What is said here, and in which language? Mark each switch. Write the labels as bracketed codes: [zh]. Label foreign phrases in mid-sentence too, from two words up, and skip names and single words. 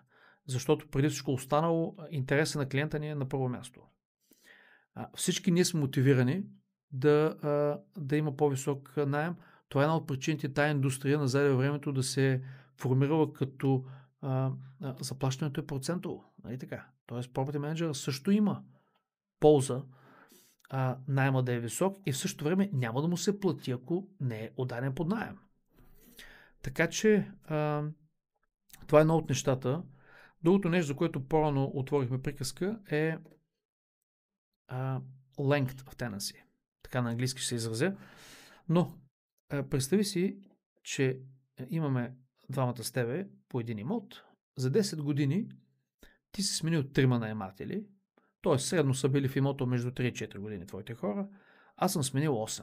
[bg] Защото преди всичко останало, интереса на клиента ни е на първо място. Всички ние сме мотивирани да има по-висок наем. Това е една от причините тая индустрия назад във времето да се формирала като заплащането е процентово. Нали така? Тоест, [en] property manager [bg] също има полза найема да е висок и в същото време няма да му се плати, ако не е отдаден под наем. Така че това е едно от нещата. Другото нещо, за което по-рано отворихме приказка е [en] length of tenancy. [bg] Така на английски ще се изразя. Но представи си, че имаме двамата с тебе по един имот. За 10 години ти си сменил 3 наематели, т.е. средно са били в имота между 3 и 4 години твоите хора. Аз съм сменил 8.